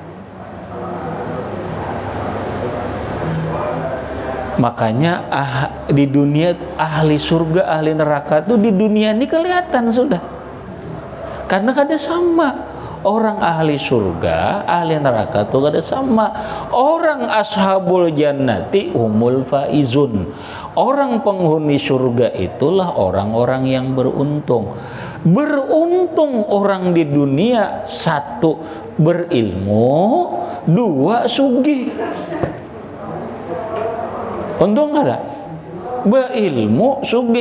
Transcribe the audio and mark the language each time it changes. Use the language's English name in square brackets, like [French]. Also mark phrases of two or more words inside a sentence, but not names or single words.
[Indonesian] Makanya di dunia ahli surga, ahli neraka itu di dunia ini kelihatan sudah. [Banjar] Karena kada sama. Orang ahli surga, ahli neraka itu kada sama. [Arabic] Orang أصحاب الجنة هم الفائزون. [Indonesian] Orang penghuni surga itulah orang-orang yang beruntung. Beruntung orang di dunia, satu berilmu, dua sugih. [Banjar] Untung kada? Berilmu, sugih.